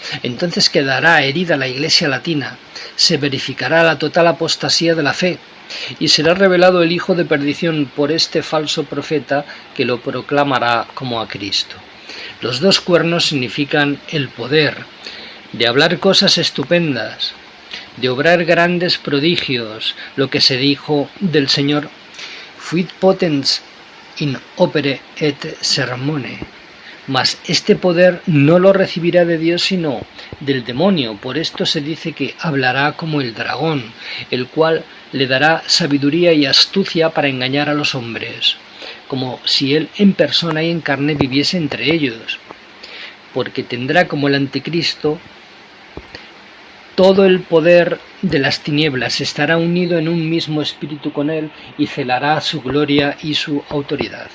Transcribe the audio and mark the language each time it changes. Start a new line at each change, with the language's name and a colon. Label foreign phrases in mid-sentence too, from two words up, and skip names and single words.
Spanish: Entonces quedará herida la iglesia latina, se verificará la total apostasía de la fe, y será revelado el hijo de perdición por este falso profeta que lo proclamará como a Cristo. Los dos cuernos significan el poder de hablar cosas estupendas, de obrar grandes prodigios, lo que se dijo del Señor:
Latin: fuit potens in opere et sermone.
Spanish: Mas este poder no lo recibirá de Dios sino del demonio. Por esto se dice que hablará como el dragón, el cual le dará sabiduría y astucia para engañar a los hombres, como si él en persona y en carne viviese entre ellos, porque tendrá como el anticristo todo el poder de las tinieblas, estará unido en un mismo espíritu con él y celará su gloria y su autoridad.